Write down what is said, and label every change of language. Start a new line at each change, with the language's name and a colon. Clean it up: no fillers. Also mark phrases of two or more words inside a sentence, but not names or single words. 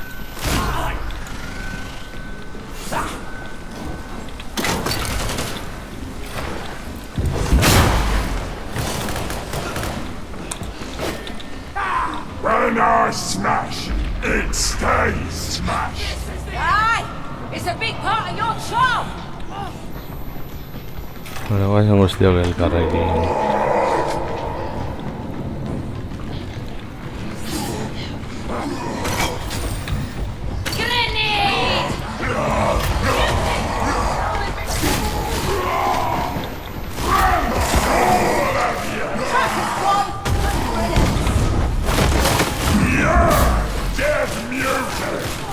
English: When I smash, it stays smashed. Aye, it's a big part of your job.
Basque: Bueno, guazen guztiok elkarrekin.
English: Grenade! Death music!